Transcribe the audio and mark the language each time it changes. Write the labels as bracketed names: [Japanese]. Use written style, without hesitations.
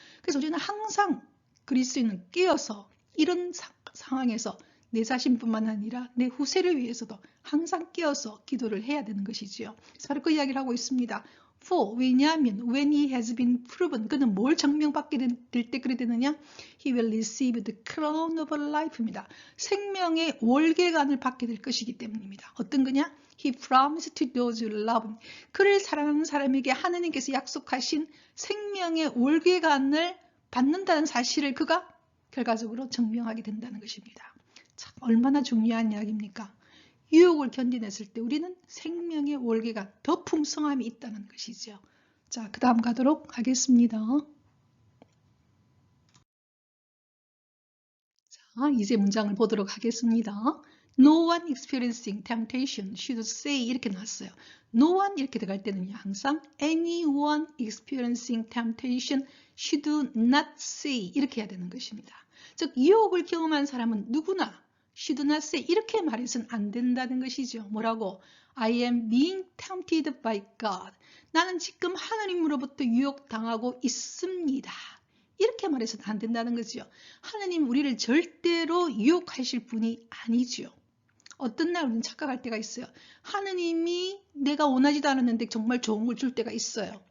[Korean] 그래서 우리는 항상 그리스도인은 깨어서 이런 상황에서 내 자신뿐만 아니라 내 후세를 위해서도 항상 깨어서 기도를 해야 되는 것이지요. 그래서 바로 그 이야기를 하고 있습니다. For, 왜냐하면 [English] when he has been proven, [Korean] 그는 뭘 증명받게 될 때 그래 되느냐? [English] He will receive the crown of life입니다. [Korean] 생명의 월계관을 받게 될 것이기 때문입니다. 어떤 거냐? [English] He promised to those who love him. [Korean] 그를 사랑하는 사람에게 하느님께서 약속하신 생명의 월계관을 받는다는 사실을 그가 결과적으로 증명하게 된다는 것입니다. 참 얼마나 중요한 이야기입니까? 유혹을 견뎌냈을 때 우리는 생명의 월계가 더 풍성함이 있다는 것이죠. 자, 그 다음 가도록 하겠습니다. 자, 이제 문장을 보도록 하겠습니다. [English] No one experiencing temptation should say [Korean] 이렇게 나왔어요. [English] No one [Korean] 이렇게 들어갈 때는요. 항상 [English] anyone experiencing temptation should not say [Korean] 이렇게 해야 되는 것입니다. 즉 유혹을 경험한 사람은 누구나 [English] should not say [Korean] 이렇게 말해서는 안 된다는 것이죠. 뭐라고? [English] I am being tempted by God. [Korean] 나는 지금 하나님으로부터 유혹당하고 있습니다. 이렇게 말해서는 안 된다는 거죠. 하나님 우리를 절대로 유혹하실 분이 아니죠. 어떤 날 우리는 착각할 때가 있어요. 하나님이 내가 원하지도 않았는데 정말 좋은 걸 줄 때가 있어요.